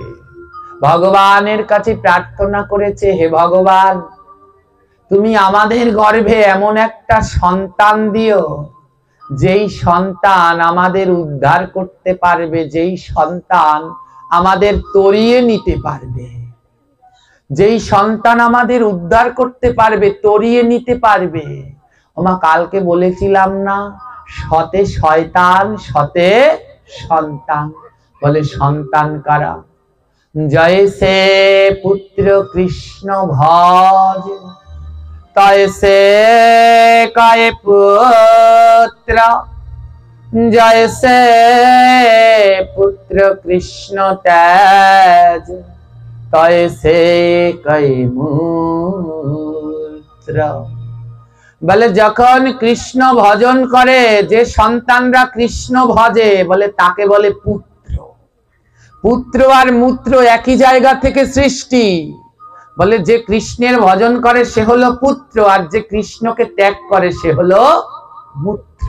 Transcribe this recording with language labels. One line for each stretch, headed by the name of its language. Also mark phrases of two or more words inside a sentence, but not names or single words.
Bangla: ভগবানের কাছে প্রার্থনা করেছে, হে ভগবান, তুমি আমাদের গর্ভে এমন একটা সন্তান দিও, যেই সন্তান আমাদের উদ্ধার করতে পারবে, যেই সন্তান আমাদের তরিয়ে নিতে পারবে, যেই সন্তান আমাদের উদ্ধার করতে পারবে, তরিয়ে নিতে পারবে। ওমা কালকে বলেছিলাম না, সতে শয়তান সতে সন্তান। বলে সন্তান কারা? জয় সে পুত্র কৃষ্ণ ভজ,
Hindi: तैसे कहे पुत्र जैसे पुत्र कृष्ण तेज तैसे कहे मूत्र।
Bangla: বলে যখন কৃষ্ণ ভজন করে, যে সন্তানরা কৃষ্ণ ভজে বলে তাকে বলে পুত্র। পুত্র আর মূত্র একই জায়গা থেকে সৃষ্টি। বলে যে কৃষ্ণের ভজন করে সে হলো পুত্র, আর যে কৃষ্ণকে ত্যাগ করে সে হলো মূত্র।